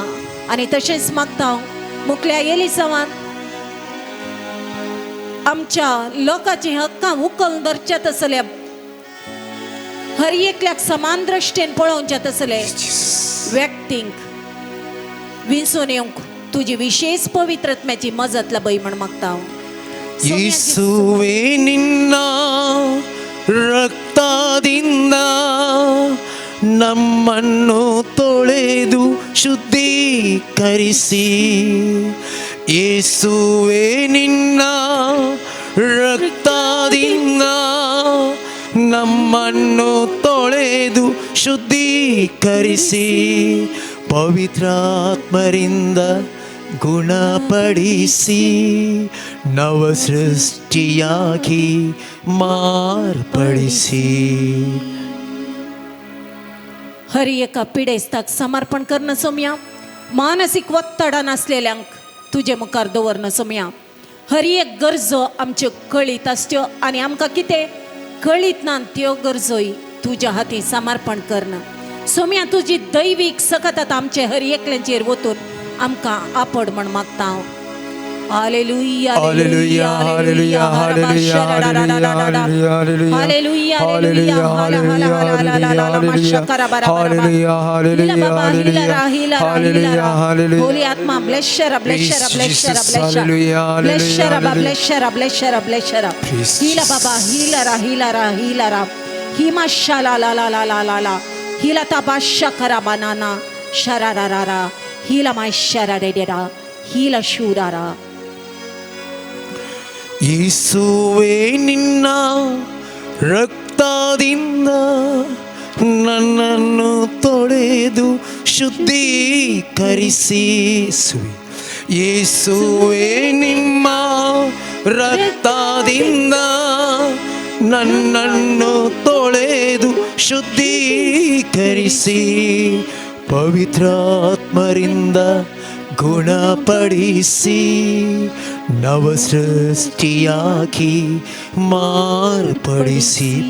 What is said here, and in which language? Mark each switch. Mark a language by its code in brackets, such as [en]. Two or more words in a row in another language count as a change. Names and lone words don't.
[kok] आनी तशेंच मागता मुखल्या येलिसांवान आमच्या लोकांची हक्कां उखल धरचे तसले हर एकल्याक समान दृश्टेन पळोवचे तसले व्यक्तींक विंसून येवंक तुजी विशेष पवित्रत्म्याची मजत लबय म्हण मागता. [kn] ಯೇಸುವೆ ನಿನ್ನ ರಕ್ತದಿಂದ ನಮ್ಮನ್ನು ತೊಳೆದು ಶುದ್ಧೀಕರಿಸಿ. ಯೇಸುವೆ ನಿನ್ನ ರಕ್ತದಿಂದ ನಮ್ಮನ್ನು ತೊಳೆದು ಶುದ್ಧೀಕರಿಸಿ ಪವಿತ್ರಾತ್ಮರಿಂದ ಗುಣಪಡಿಸಿ ನವ ಸೃಷ್ಟಿಯಾಗಿ ಮಾರ್ಪಡಿಸಿ. [kok] हर एका पिडेस्ताक समर्पण करणं सोम्या. मानसिक वत्तडान असलेल्यांक तुजे मुखार दवरणं सोम्या. हर एक गरजो आमच्यो कळीत आसच्यो आनी आमकां कितें कळीत ना त्यो गरजोय तुज्या हाती समर्पण करणं सोम्या. तुजी दैवीक सकत आमचे हर एकल्यांचेर वतून आमकां आपड म्हण मागता हांव. हालेलुया हालेलुया हालेलुया हालेलुया हालेलुया हालेलुया हालेलुया हालेलुया हालेलुया हालेलुया हालेलुया हालेलुया. होली आत्मा ब्लेशरा ब्लेशरा ब्लेशरा ब्लेशरा ब्लेशरा ब्लेशरा ब्लेशरा ब्लेशरा हीला बाबा हीलारा हीलारा हीलारा हिमा शाला ला ला ला ला ला ला हीला ताबा शकरा बनाना शरारारा हीला माय शरारेरा हीला शूरारा. [kn] ಯೇಸುವೆ ನಿನ್ನ ರಕ್ತದಿಂದ ನನ್ನನ್ನು ತೊಳೆದು ಶುದ್ಧೀಕರಿಸಿ. ಯೇಸುವೆ ನಿಮ್ಮ ರಕ್ತದಿಂದ ನನ್ನನ್ನು ತೊಳೆದು ಶುದ್ಧೀಕರಿಸಿ ಪವಿತ್ರಾತ್ಮರಿಂದ ಗುಣಪಡಿಸಿ ನವ ಸೃಷ್ಟಿಯಾಗಿ ಮಾರ್ಪಡಿಸಿ.